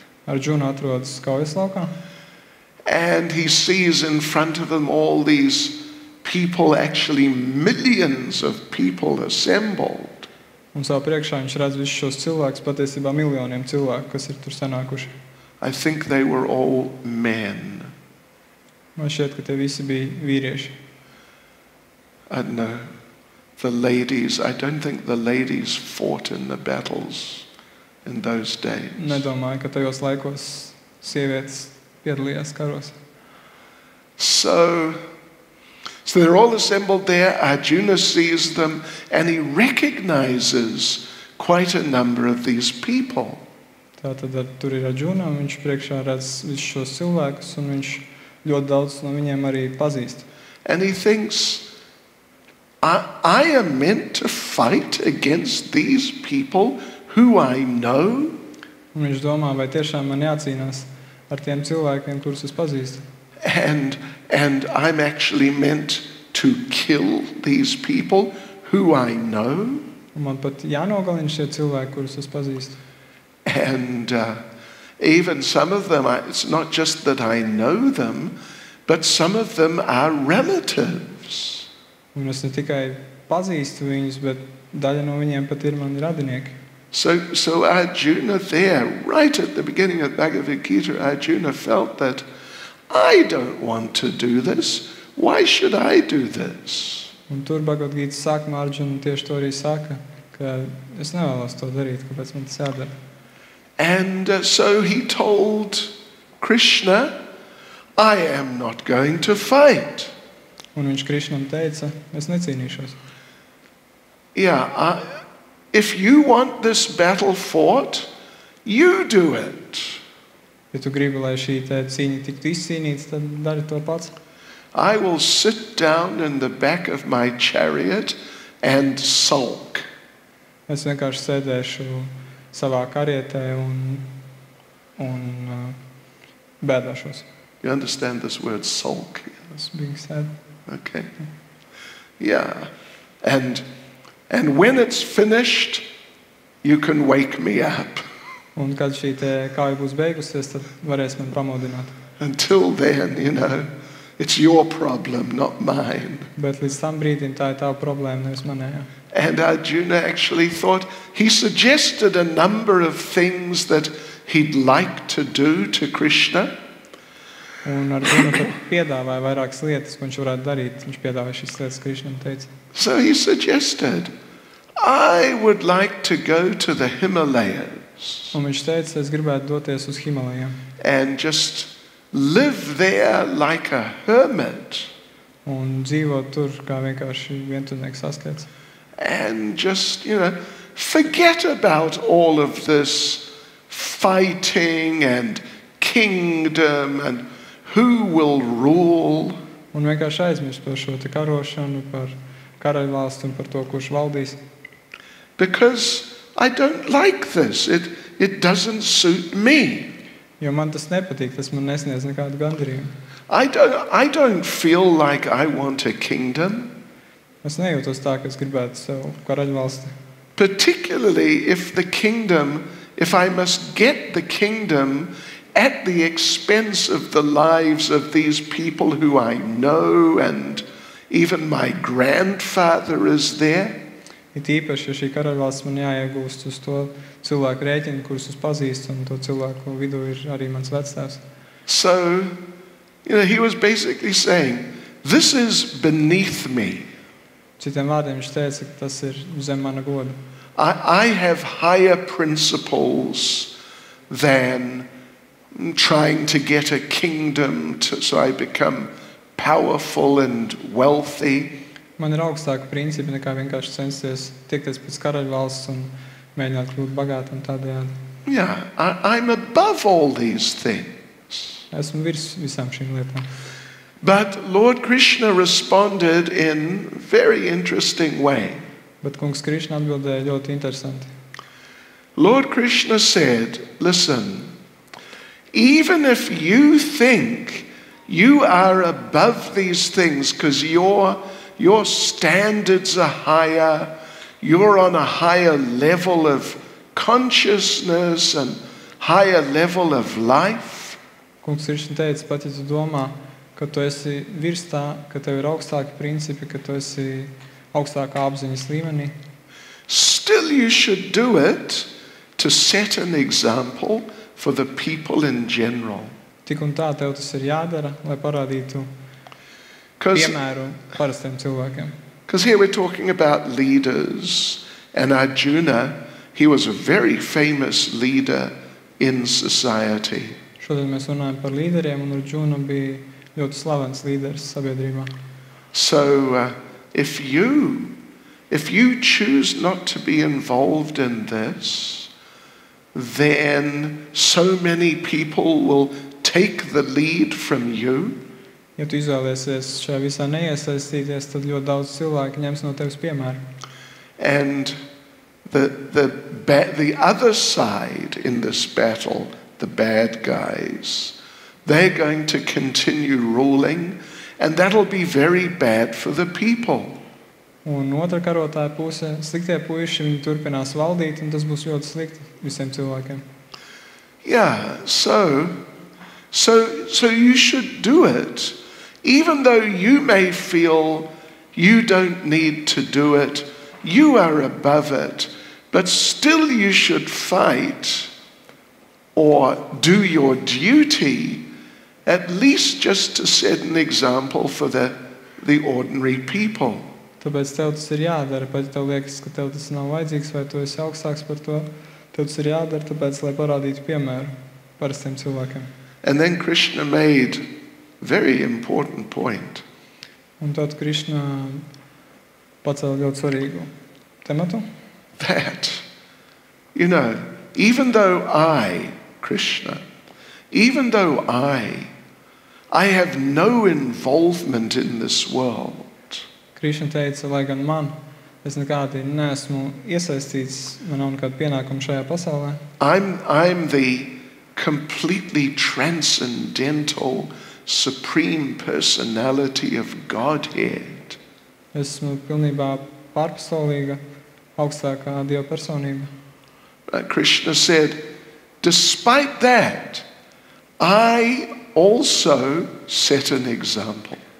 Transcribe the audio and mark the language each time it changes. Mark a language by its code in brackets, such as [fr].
[lv] Arjuna atrodas kaujas laukā. [en] And he sees in front of him all these people, actually millions of people assembled. [lv] Un savā priekšā viņš redz visus šos cilvēkus, patiesībā miljoniem cilvēku, kas ir tur sanākuši. [en] I think they were all men. [lv] Man šķiet, ka tie visi bija vīrieši. [en] I don't know. The ladies, I don't think the ladies fought in the battles in those days. [lv] Nedomāju, ka tajos laikos sievietes piedalījās karos. [en] So they're all assembled there. Arjuna sees them and he recognizes quite a number of these people. [lv] Tātad tur ir Arjuna, un viņš priekšā redz visus šos cilvēkus, un viņš ļoti daudz no viņiem arī pazīst. [en] And he thinks, I am meant to fight against these people who I know? [lv] Un viņš domā, vai tiešām man jācīnās ar tiem cilvēkiem, kurus es pazīstu. [en] And I'm actually meant to kill these people who I know? [lv] Un man pat jānogalina šie cilvēki, kurus es pazīstu. [en] And even some of them, it's not just that I know them, but some of them are relatives. [lv] Un es ne tikai pazīstu viņus, bet daļa no viņiem pat ir mani radinieki. [en] So Arjuna there, right at the beginning of Bhagavad Gita, Arjuna felt that I don't want to do this. Why should I do this? [lv] Un tur Bhagavad Gītas sākumā Arjuna tieši to arī saka, ka es nevēlos to darīt, kāpēc man tas jādara. [en] And so he told Krishna, I am not going to fight. [lv] Un viņš Krišnam teica, es necīnīšos. [en] Yeah, if you want this battle fought, you do it. [lv] Ja tu gribi, lai šī cīņa tiktu izcīnīta, tad dari to pats. [en] I will sit down in the back of my chariot and sulk. [lv] Es vienkārši sēdēšu savā karietē un bēdāšos. [en] You understand this word sulk? [lv] Tas bija sad. [en] Okay. Yeah. And when it's finished, you can wake me up. [lv] Un kad šī kāja būs beigusies, tad varēs man pamodināt. [en] Until then, it's your problem, not mine. [lv] Bet līdz tam brīdim tā ir tava problēma, nevis manējā. [en] And Arjuna actually thought, he suggested a number of things that he'd like to do to Krishna. [lv] Un Arjuna tad piedāvāja vairākas lietas, ko viņš varētu darīt. Viņš piedāvāja šīs lietas, Krišnam teica. [en] So he suggested, I would like to go to the Himalayas. [lv] Un viņš teica, es gribētu doties uz Himalajām. [en] And just live there like a hermit. [lv] Un dzīvot tur kā vienkārši vientuļnieks askets. [en] And just, forget about all of this fighting and kingdom and who will rule. [lv] Un vienkārši aizmirst par šo te karošanu, par karaļvalsti un par to, kurš valdīs. [en] Because I don't like this. It doesn't suit me. [lv] Jo man tas nepatīk, tas man nesniedz nekādu gandarījumu. [en] I don't feel like I want a kingdom. [lv] Es nejūtos tā, ka es gribētu sev karaļvalsti. [en] Particularly if I must get the kingdom at the expense of the lives of these people who I know, and even my grandfather is there. [lv] It īpaši, ja šī karaļvalsts man jāiegūst uz to cilvēku rēķinu, kurus es pazīstu, un to cilvēku vidū ir arī mans vectēvs. [en] So, he was basically saying, this is beneath me. [lv] Citiem vārdiem viņš teica, ka tas ir zem mana goda. [en] I have higher principles than trying to get a kingdom so I become powerful and wealthy. [lv] Man ir augstāka principi nekā vienkārši censties tiekties pēc karaļvalsts un mēģināt kļūt bagātam tādējādi. [en] Yeah, I'm above all these things. [lv] Esmu virs visām šīm lietām. [en] But Lord Krishna responded in a very interesting way. [lv] Bet kungs Krišna atbildēja ļoti interesanti. [en] Lord Krishna said, listen, even if you think you are above these things because your standards are higher, you're on a higher level of consciousness and higher level of life. [lv] Kungs Krišna teica, pat ja tu domā, ka tu esi virs tā, ka tev ir augstāki principi, ka tu esi augstākā apziņas līmenī. [en] Still you should do it to set an example for the people in general. [lv] Tik un tā tev tas ir jādara, lai parādītu piemēru parastiem cilvēkiem. [en] Because here we're talking about leaders, and Arjuna, he was a very famous leader in society. [lv] Šodien mēs runājam par līderiem, un Arjuna bija ļoti slavens līderis sabiedrībā. [en] So if you choose not to be involved in this, then so many people will take the lead from you. [lv] Ja tu izvēlēsies šajā visā neiesaistīties, tad ļoti daudz cilvēku ņems no tevis piemēru. [en] And the other side in this battle, the bad guys, they're going to continue ruling, and that'll be very bad for the people. [lv] Un otra karotāja puse, sliktie puiši, viņi turpinās valdīt, un tas būs ļoti slikti visiem cilvēkiem. [en] Yeah, so you should do it. Even though you may feel you don't need to do it, you are above it, but still you should fight or do your duty, at least just to set an example for the ordinary people. [lv] Tāpēc tev tas ir jādara, pat tev liekas, ka tev tas nav vajadzīgs vai tu esi augstāks par to, tev tas ir jādara, tāpēc, lai parādītu piemēru parastiem cilvēkiem. [en] And then Krishna made a very important point. [lv] Un tad Krišna pacēla ļoti svarīgu tematu. [en] That, you know, even though I, Krishna, even though I have no involvement in this world, [lv] Krišna teica, lai gan man, es nekādi neesmu iesaistīts, man nav nekāda pienākuma šajā pasaulē. [en] I'm the completely transcendental, supreme personality of Godhead. [lv] Esmu pilnībā pārpasaulīga, augstākā Dieva personība. [en] Krishna said, despite that, I also set an example.